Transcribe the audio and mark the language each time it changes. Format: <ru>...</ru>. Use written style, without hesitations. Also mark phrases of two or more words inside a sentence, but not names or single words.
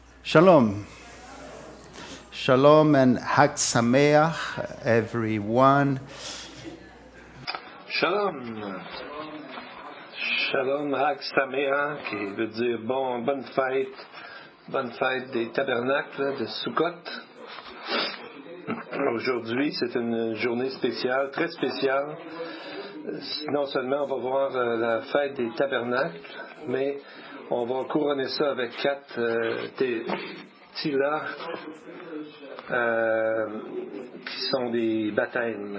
<en>Shalom. Shalom and</en> <he>חג שמח,</he> <en>everyone.</en> <he>שלום. שלום, חג שמח,</he> <fr>qui veut dire bonne fête des tabernacles de Sukkot. Aujourd'hui, c'est une journée spéciale, très spéciale. Non seulement on va voir la fête des tabernacles, mais on va couronner ça avec 4 tilas qui sont des baptêmes.</fr>